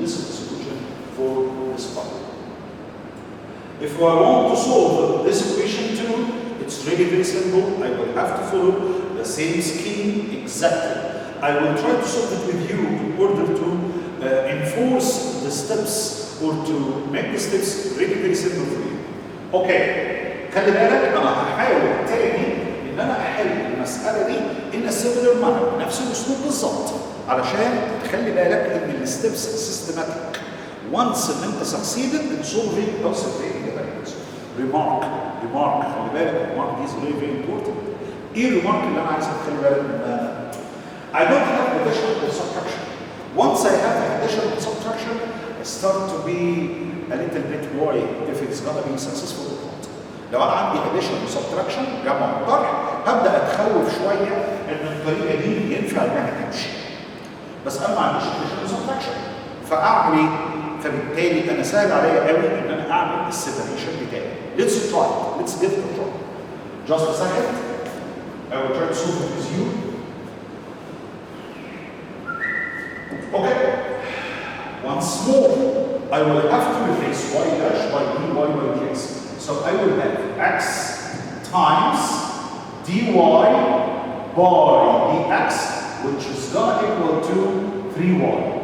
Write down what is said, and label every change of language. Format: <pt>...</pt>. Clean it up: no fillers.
<en>This is the solution for this problem. If I want to solve this equation too, it's really very simple. I will have to follow the same scheme exactly. I will try to solve it with you in order to enforce the steps or to make the steps really very simple for you. Okay.</en> <ar>خلي بالك انا هحاول تاني ان انا احل المساله دي</ar> <en>in a similar manner،</en> <ar>نفس الاسلوب بالظبط، علشان تخلي بالك ان الستبس systematic.</ar> <en>Once</en> <ar>ان انت</ar> <en>succeeded in solving or separating the variables. Remark</en> <ar>خلي بالك</ar> <en>remark is very very important.</en> <ar>ايه الريمارك اللي انا عايزك تخلي بالك منها؟</ar> <en>I don't have addition or subtraction. Once I have addition or subtraction, I start to be a little bit worried if it's gonna be successful or not.</en> <ar>لو انا عندي addition or subtraction جمع وطرح هبدا اتخوف شويه ان الطريقه دي ينفع انها تمشي. بس انا ما عنديش سبتراكشن، فاعمل ايه؟ فبالتالي انا سهل عليا قوي ان انا اعمل السيبريشن بتاعي.</ar> <en>ليتس تراي، ليتس جيف ات ا تراي. Just a second. I will try to solve it with you. Okay. Once more, I will have to replace y dash by dy by dx. So I will have x times dy by dx, which is going to equal to 3y.</en>